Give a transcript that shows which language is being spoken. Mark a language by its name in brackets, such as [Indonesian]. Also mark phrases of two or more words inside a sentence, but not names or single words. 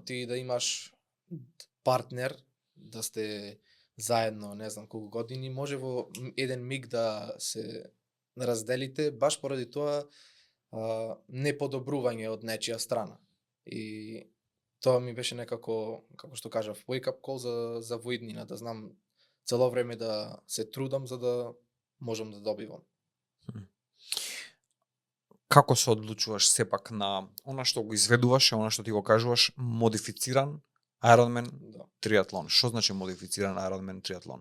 [Macedonian] Ти да имаш партнер, да сте заедно, не знам колку години, може во еден миг да се разделите, баш поради тоа неподобрување од нечија страна. И тоа ми беше некако, како што кажав, [English] wake up call [Macedonian] за во иднина, да знам цело време да се трудам за да можам да добивам. Како се одлучуваш сепак на она што го изведуваш, она што ти го кажуваш, модифициран Ironman Да. триатлон? Што значи модифициран Ironman триатлон?